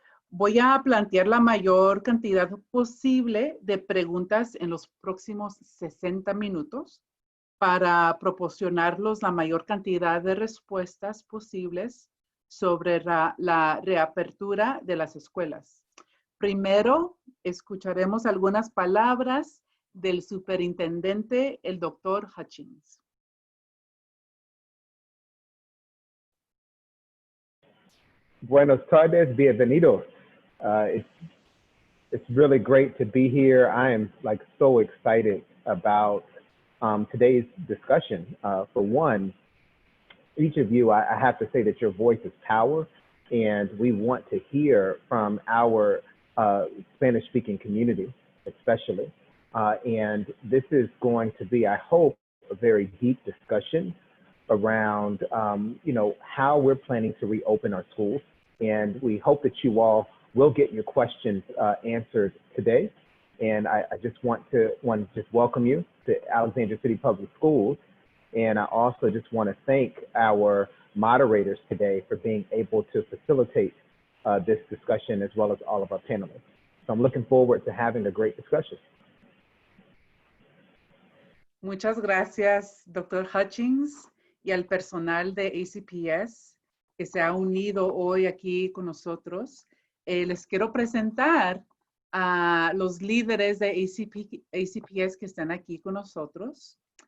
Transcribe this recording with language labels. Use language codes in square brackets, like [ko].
[es] Voy a plantear la mayor cantidad posible de preguntas en los próximos 60 minutos para proporcionarlos la mayor cantidad de respuestas posibles sobre la reapertura de las escuelas. Primero, escucharemos algunas palabras del superintendente, el Dr. Hutchings. Buenas tardes, bienvenidos. [en] It's really great to be here. I am so excited about today's discussion. For one, each of you, I have to say that your voice is power, and we want to hear from our Spanish-speaking community, especially. And this is going to be, I hope, a very deep discussion around, how we're planning to reopen our schools. And we hope that you all will get your questions answered today. And I just want to welcome you to Alexandria City Public Schools. And I also just want to thank our moderators today for being able to facilitate this discussion, as well as all of our panelists. So I'm looking forward to having a great discussion. [es] Muchas gracias, Dr. Hutchings, y al personal de ACPS que se ha unido hoy aquí con nosotros. Les quiero presentar a los líderes de ACPS que están aquí con nosotros.